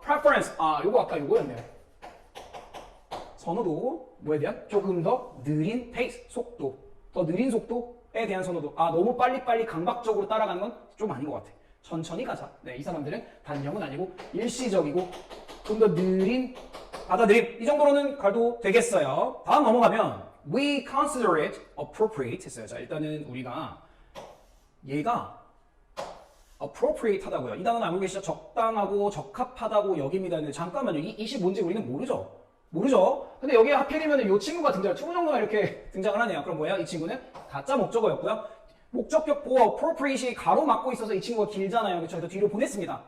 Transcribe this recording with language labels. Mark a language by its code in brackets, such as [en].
[ko] preference. 요거 아까 요거였네요. 선호도, 뭐에 대한? 조금 더 느린 페이스, 속도. 더 느린 속도에 대한 선호도. 너무 빨리빨리 강박적으로 따라가는 건 좀 아닌 것 같아. 천천히 가자. 네, 이 사람들은 단념은 아니고 일시적이고 좀 더 느린 받아들임. 이 정도로는 가도 되겠어요. 다음 넘어가면 [en] we consider it appropriate [ko] 했어요. 자, 일단은 우리가 얘가 appropriate 하다고요. 이 단어는 알고 계시죠? 적당하고 적합하다고 여깁니다. 근데 잠깐만요. 이시 뭔지 우리는 모르죠? 모르죠. 근데 여기에 하필이면 이 친구가 등장, to 정도가 이렇게 등장을 하네요. 그럼 뭐야? 이 친구는 가짜 목적어였고요. 목적격 보어 appropriate이 가로막고 있어서 이 친구가 길잖아요. 그렇죠? 그래서 뒤로 보냈습니다.